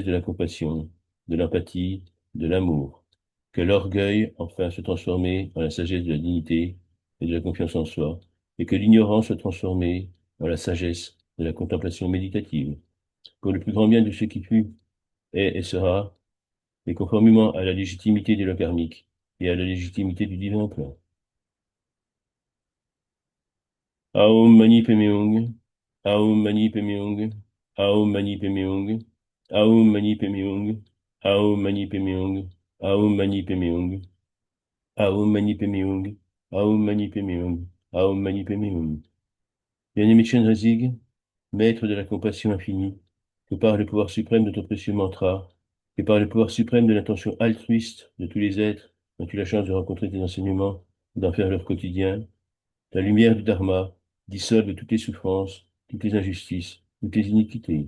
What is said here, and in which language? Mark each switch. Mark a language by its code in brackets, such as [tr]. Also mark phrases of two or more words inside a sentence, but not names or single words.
[fr] de la compassion, de l'empathie, de l'amour, que l'orgueil enfin soit transformé en la sagesse de la dignité et de la confiance en soi, et que l'ignorance soit transformée en la sagesse de la contemplation méditative, pour le plus grand bien de ce qui fut, est et sera, et conformément à la légitimité des lois karmiques et à la légitimité du divin plan. [sa] Aum Mani Padme Hum. Aum Mani Padme Hum. Aum Mani Padme Hum. Aum Mani Padme Hum. Aum Mani Padme Hum. Aum Mani Padme Hum. Aum Mani Padme Hum. Aum Mani Padme Hum. Aum Mani Padme Hum. [fr] Bien-aimé Chenrezig, maître de la compassion infinie, que par le pouvoir suprême de ton précieux mantra, que par le pouvoir suprême de l'intention altruiste de tous les êtres dont tu as la chance de rencontrer tes enseignements, d'en faire leur quotidien, la lumière du Dharma dissolve toutes les souffrances, toutes les injustices, toutes les iniquités.